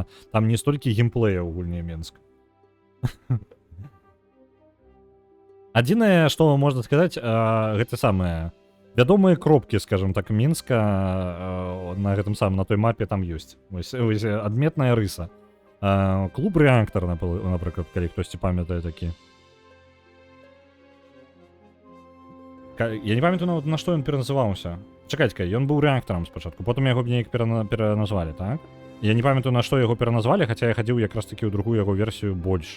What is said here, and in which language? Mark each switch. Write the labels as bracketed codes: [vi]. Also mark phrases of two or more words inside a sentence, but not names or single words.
[be] Там не столькі геймплея ў гульні Менск. Адзінае, што можна сказаць, гэта самае... Вядомыя кропкі, скажем так, Мінска на гэтым самым, на той мапе там ёсць. Вось адметная рыса. [uk] Клуб Реактор, наприклад, коли хтось пам'ятає такі. Я не пам'ятаю, на що він переназивався. Чекайте, він був реактором спочатку, потім його неяк переназвали, так? Я не пам'ятаю, на що його переназвали, хоча я ходив якраз таки у другу його версію більше.